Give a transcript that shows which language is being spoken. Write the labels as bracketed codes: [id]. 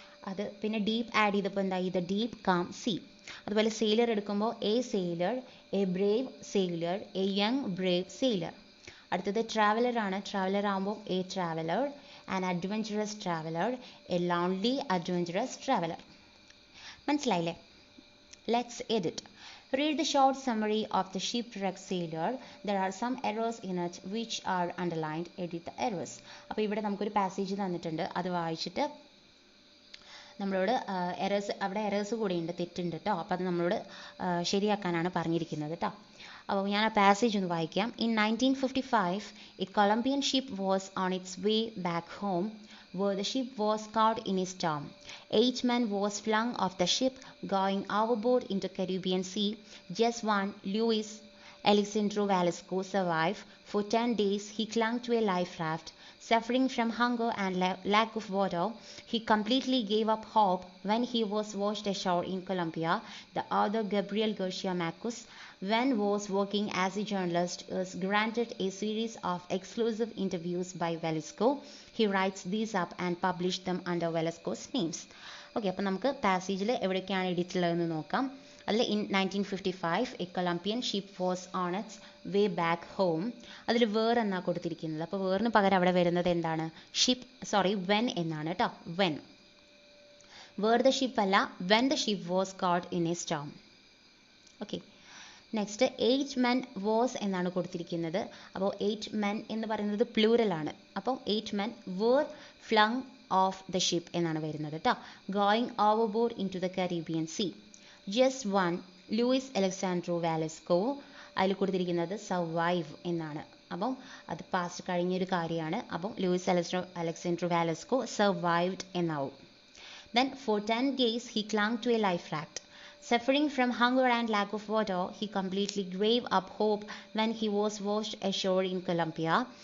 [ml] അത് പിന്നെ deep add ചെയ്തപ്പോൾ എന്തായി? [en] The deep calm sea. [ml] അതുപോലെ സെയിലർ എടുക്കുമ്പോൾ [en] a sailor, a brave sailor, [ml] A young Brave sailor. അടുത്തത് ട്രാവലർ ആണ്. ട്രാവലർ ആകുമ്പോൾ [en] a traveller, an adventurous traveller, [ml] A lonely adventurous traveller. മനസ്സിലായില്ലേ? [en] Let's edit. Read the short summary of the shipwreck sailor. There are some errors in it which are underlined. Edit the errors. [ml] അപ്പോൾ ഇവിടെ നമുക്കൊരു passage തന്നിട്ടുണ്ട്. അത് വായിച്ചിട്ട് നമ്മളോട് അവിടെ errors കൂടെയുണ്ട്, തെറ്റുണ്ട് കേട്ടോ. അപ്പോൾ അത് നമ്മളോട് ശരിയാക്കാനാണ് പറഞ്ഞിരിക്കുന്നത് കേട്ടോ. അപ്പോൾ ഞാൻ ആ പാസേജ് ഒന്ന് വായിക്കാം. [en] In 1955, a Colombian ship was on its way back home, where the ship was caught in a storm. 8 men was flung off the ship, going overboard into Caribbean Sea. Just one, Luis Alexandro Velasco, survived. For 10 days, he clung to a life raft. Suffering from hunger and lack of water, he completely gave up hope when he was washed ashore in Colombia. The author Gabriel Garcia Marquez, when was working as a journalist, is granted a series of exclusive interviews by Velasco. He writes these up and published them under Velasco's names. [ml] Okay, അപ്പോൾ നമുക്ക് പാസേജിൽ എവിടേക്കാണ് edit ഉള്ളതെന്ന് നോക്കാം. അതിൽ [en] in 1955 a Colombian ship was on its way back home. [ml] അതിൽ where എന്നാണ് കൊടുത്തിരിക്കുന്നത്. അപ്പോൾ വേറിന് പകരം അവിടെ വരുന്നത് എന്താണ്? when എന്നാണ് കേട്ടോ. [en] when. where the ship [ml] അല്ല, [en] when the ship was caught in a storm. [ml] Okay, next [en] 8 men was [ml] എന്നാണ് കൊടുത്തിരിക്കുന്നത്. അപ്പോൾ 8 men എന്ന് പറയുന്നത് പ്ലൂറൽ ആണ്. [en] അപ്പോൾ 8 men were flung off the ship [ml] എന്നാണ് വരുന്നത് കേട്ടോ. [en] going overboard into the Caribbean Sea. just one, Luis Alexandro Velasco, [ml] അതിൽ കൊടുത്തിരിക്കുന്നത് [en] survive [ml] എന്നാണ്. അപ്പം അത് പാസ്റ്റ് കഴിഞ്ഞൊരു കാര്യമാണ്. അപ്പം ലൂയിസ് അലക്സാൻഡ്രോ വാലസ്കോ survived എന്നാവും. [en] then for 10 days he clung to a life raft. Suffering from hunger and lack of water, he completely gave up hope when he was washed ashore in Colombia.